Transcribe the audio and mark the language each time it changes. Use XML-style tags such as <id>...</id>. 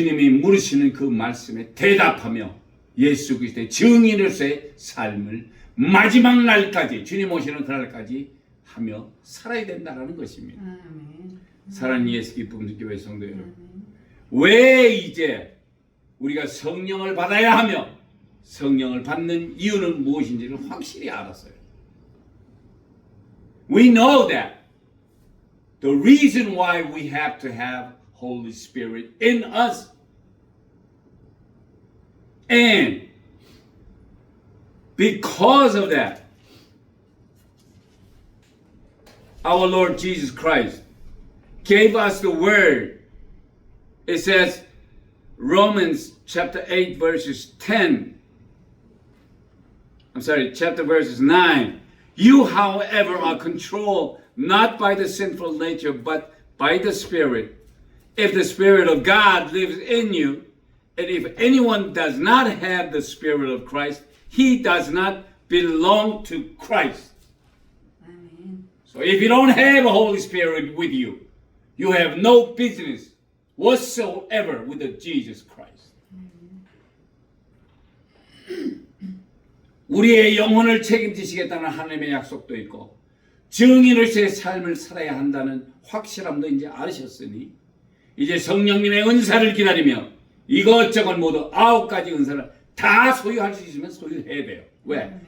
<ko>물으시는 그 말씀에 대답하며 예수 그리스도의 증인으로서의 삶을 마지막 날까지 주님 오시는 그날까지 하며 살아야 된다는 것입니다. 사랑하는 예수 기쁨 교회 성도 여러분, 왜 이제 우리가 성령을 받아야 하며 성령을 받는 이유는 무엇인지를 확실히 알았어요.</ko> <en>We know that the reason why we have to have Holy Spirit in us and because of that our Lord Jesus Christ gave us the word. It says Romans chapter 8 verses 10. Chapter verses 9. You, however, are controlled not by the sinful nature, but by the Spirit. If the Spirit of God lives in you, and if anyone does not have the Spirit of Christ, he does not belong to Christ.</en> <ko>아멘.</ko> <en>So if you don't have a Holy Spirit with you, you have no business whatsoever with the Jesus Christ.</en> <ko>우리의 영혼을 책임지시겠다는 하나님의 약속도 있고 증인으로서의 삶을 살아야 한다는 확실함도 이제 알으셨으니 이제 성령님의 은사를 기다리며 이것저것 모두 9가지 은사를 다 소유할 수 있으면 소유해야 돼요. 왜?</ko>